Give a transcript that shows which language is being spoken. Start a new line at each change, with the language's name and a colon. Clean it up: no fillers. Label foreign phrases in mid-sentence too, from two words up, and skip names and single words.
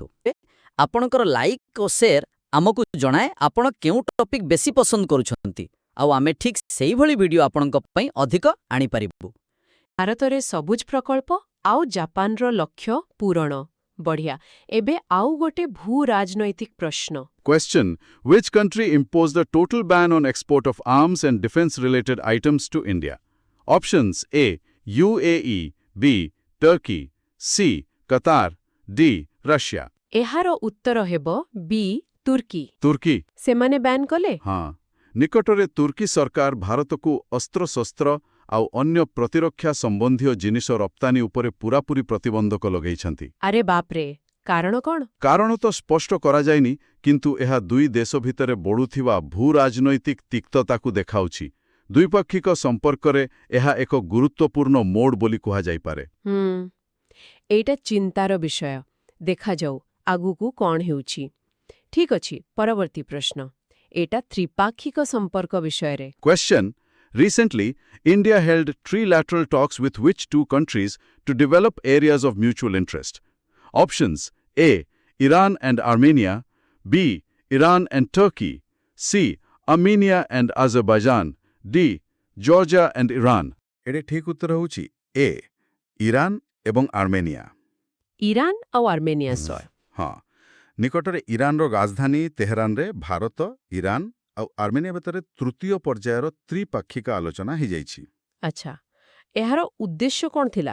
Odia: ଆପଣଙ୍କର ଲାଇକ୍ ଓ ସେୟାର ଆମକୁ ଜଣାଏ ଆପଣ କେଉଁ ଟପିକ୍ ବେଶୀ ପସନ୍ଦ କରୁଛନ୍ତି, ଆଉ ଆମେ ଠିକ୍ ସେଇଭଳି ଭିଡିଓ ଆପଣଙ୍କ ପାଇଁ ଅଧିକ ଆଣିପାରିବୁ। ଭାରତରେ ସବୁଜ ପ୍ରକଳ୍ପ ଆଉ ଜାପାନର ଲକ୍ଷ୍ୟ ପୂରଣ। ବଢ଼ିଆ। ଏବେ ଆଉ ଗୋଟେ ଭୂ ରାଜନୈତିକ ପ୍ରଶ୍ନ।
English: Question: Which country imposed a total ban on export of arms and defense-related items to India? Options: A. UAE, B. Turkey, C. Qatar, D. Russia.
Odia: ଏହାର ଉତ୍ତର ହେବ ବି ତୁର୍କୀ। ତୁର୍କୀ ସେମାନେ ବ୍ୟାନ୍ କଲେ? ହଁ, ନିକଟରେ ତୁର୍କୀ ସରକାର ଭାରତକୁ ଅସ୍ତ୍ରଶସ୍ତ୍ର ଆଉ ଅନ୍ୟ ପ୍ରତିରକ୍ଷା ସମ୍ବନ୍ଧୀୟ ଜିନିଷ ରପ୍ତାନୀ ଉପରେ ପୂରାପୂରି ପ୍ରତିବନ୍ଧକ ଲଗାଇଛନ୍ତି। ଆରେ ବାପ୍ରେ, କାରଣ କ'ଣ? କାରଣ ତ ସ୍ପଷ୍ଟ କରାଯାଇନି, କିନ୍ତୁ ଏହା ଦୁଇ ଦେଶ ଭିତରେ ବଢ଼ୁଥିବା ଭୂ-ରାଜନୈତିକ ତିକ୍ତତାକୁ ଦେଖାଉଛି। ଦ୍ୱିପାକ୍ଷିକ ସମ୍ପର୍କରେ ଏହା ଏକ ଗୁରୁତ୍ୱପୂର୍ଣ୍ଣ ମୋଡ଼ ବୋଲି କୁହାଯାଇପାରେ। ଏଇଟା ଚିନ୍ତାର ବିଷୟ। ଦେଖାଯାଉ ଆଗକୁ କ'ଣ ହେଉଛି। ଠିକ୍ ଅଛି, ପରବର୍ତ୍ତୀ ପ୍ରଶ୍ନ। ଏଇଟା ତ୍ରିପାକ୍ଷିକ ସମ୍ପର୍କ ବିଷୟରେ।
English: Question: Recently, India held trilateral talks with which two countries to develop areas of mutual interest? Options: A. Iran and Armenia, B. Iran and Turkey, C. Armenia and Azerbaijan, D. Georgia and Iran.
Odia: ଏଠି ଠିକ୍ ଉତ୍ତର ହେଉଛି A. ଇରାନ ଏବଂ ଆର୍ମେନିଆ। ଇରାନ ଆଉ ଆର୍ମେନିଆ ସହ। ହଁ, ନିକଟରେ ଇରାନର ରାଜଧାନୀ ତେହେରାନରେ ଭାରତ, ଇରାନ ଆଉ ଆର୍ମେନିଆ ଭିତରେ ତୃତୀୟ ପର୍ଯ୍ୟାୟର ତ୍ରିପାକ୍ଷିକ ଆଲୋଚନା ହୋଇଯାଇଛି। ଆଚ୍ଛା, ଏହାର ଉଦ୍ଦେଶ୍ୟ କ'ଣ ଥିଲା?